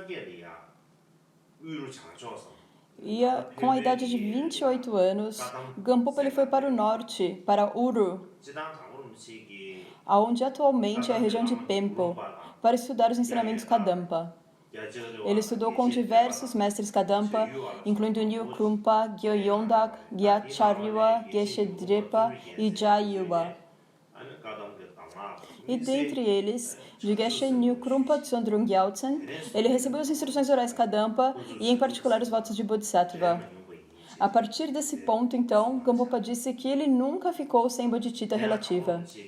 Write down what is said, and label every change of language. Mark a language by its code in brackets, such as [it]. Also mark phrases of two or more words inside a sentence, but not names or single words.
[pt] E com a idade de 28 anos, Gampopa ele foi para o norte, para Uru, onde atualmente é a região de Pempo, para estudar os ensinamentos Kadampa. Ele estudou com diversos mestres Kadampa, incluindo Nyu Krumpa, Gyo Yondak, Gyacharya, Geshe Drepa e Jayuba. E dentre eles, de Geshe Nyu Krumpa Tsondrung Gyaltsen, ele recebeu as instruções orais Kadampa e, em particular, os votos de Bodhisattva. A partir desse ponto, então, Gampopa disse que ele nunca ficou sem bodhicitta relativa.